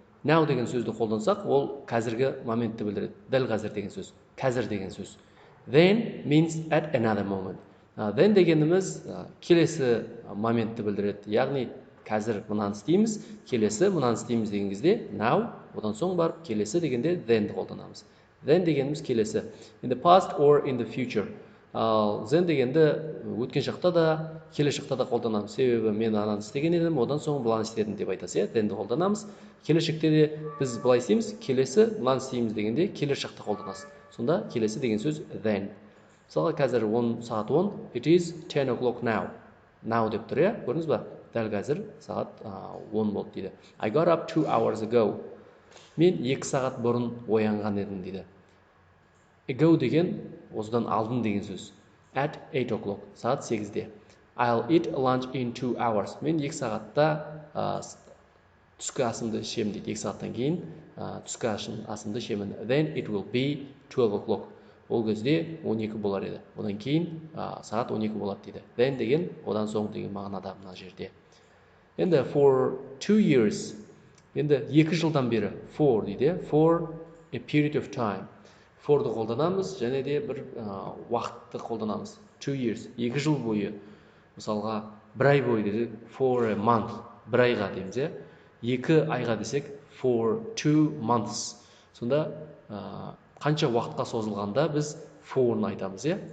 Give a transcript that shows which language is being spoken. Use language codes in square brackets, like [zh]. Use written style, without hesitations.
[kk] Now деген сөзді қолдансақ, ол қазіргі моментті білдіреді. Дәл қазір деген сөз. Қазір деген сөз. [en] Then means at another moment. [kk] Then дегеніміз келесі моментті білдіреді. Яғни қазір мынаны істейміз, келесі мынаны істейміз деген кезде now, одан соң барып келесі дегенде thenді қолданамыз. Then дегеніміз келесі. [en] In the past or in the future. [kk] Ал then дегенді өткен шақта да, келешекте да қолданамыз. Себебі мен ананы істеген едім, одан соң бұланы істедім деп айтасыз, thenді қолданамыз. Келешекте де біз былай істейміз, келесі мынаны істейміз дегенде келесі шақта қолданасыз. Сонда келесі деген сөз then. Мысалға қазір сағат 10, [en] it is 10 o'clock now. [kk] Now деп тұр, иә? Көрдіңіз ба? Дәл қазір сағат 10 болды дейді. [en] I got up 2 hours ago. [kk] Мен 2 сағат бұрын оянған едім дейді. Ago деген осыдан алдын деген сөз. [en] At 8 o'clock. [kk] Сағат 8-де. [en] I'll eat lunch in 2 hours. [kk] Мен 2 сағатта түскі асымды ішемін дейді. 2 сағаттан кейін түскі асымды ішемін. [en] Then it will be 12 o'clock. [kk] Ол кезде 12 болар еді. Одан кейін сағат 12 болады дейді. Then деген одан соң деген мағынада мына жерде. Енді [en] for 2 years. [kk] Енді 2 жылдан бері for дейді. [en] For a period of time. [kk] For'ды қолданамыз, және де бір уақытты қолданамыз. [en] 2 years. [kk] 2 жыл бойы. Мысалға 1 ай бойы деді. [en] For a month. [kk] 1 айға дейміз, е. 2 айға десек [en] for 2 months. [kk] Сонда қанша уақытқа созылғанда біз for-ны айтамыз, е?